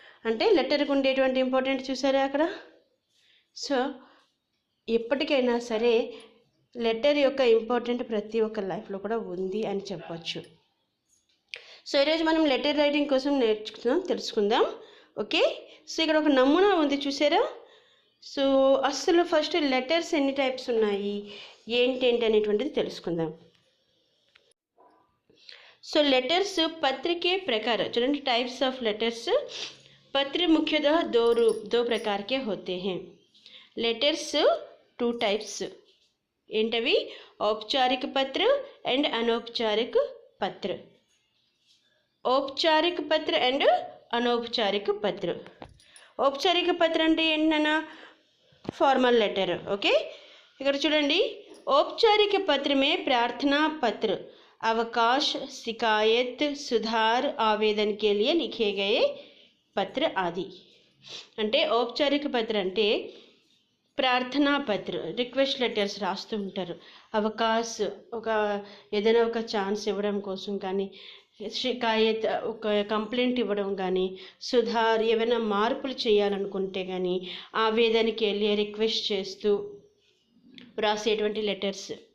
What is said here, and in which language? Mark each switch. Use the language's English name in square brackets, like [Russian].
[Telugu] అంటే లెటర్కి ఉండేటువంటి ఇంపార్టెంట్ చూసారా అక్కడ. సో ఎప్పటికైనా సరే లెటర్ యొక్క ఇంపార్టెంట్ ప్రతి ఒక్క లైఫ్లో కూడా ఉంది అని చెప్పవచ్చు. సో ఈరోజు మనం లెటర్ రైటింగ్ కోసం తెలుసుకుందాం. ఓకే, సో ఇక్కడ ఒక నమూనా ఉంది చూసారా. సో అసలు ఫస్ట్ లెటర్స్ ఎన్ని టైప్స్ ఉన్నాయి, ఏంటి అనేటువంటిది తెలుసుకుందాం. [Hindi] సో లెటర్స్ पत्र के प्रकार, चूँकि टाइप्स ऑफ लेटर्स पत्र मुख्यतः दो प्रकार के होते हैं. [English] letters two types [Telugu] ఏంటవి? [Hindi] औपचारिक पत्र एंड अनौपचारिक पत्र. औपचारिक पत्र एंड अनौपचारिक पत्र. औपचारिक पत्र [Telugu] అంటే ఏంటన్నా फॉर्मल लेटर. [Hindi] ओके, [Telugu] ఇక్కడ చూడండి, [Hindi] औपचारिक पत्र में प्रार्थना पत्र, अवकाश, शिकायत, सुधार, आवेदन के लिए लिखे गए पत्र आदि. [Telugu] అంటే औपचारिक पत्र అంటే ప్రార్థనా పత్ర, రిక్వెస్ట్ లెటర్స్ రాస్తూ ఉంటారు. అవకాశ్ ఒక ఏదైనా ఒక ఛాన్స్ ఇవ్వడం కోసం కానీ, షికాయత్ ఒక కంప్లైంట్ ఇవ్వడం కానీ, సుధార్ ఏమైనా మార్పులు చేయాలనుకుంటే కానీ, ఆవేదనకి వెళ్ళి రిక్వెస్ట్ చేస్తూ రాసేటువంటి లెటర్స్.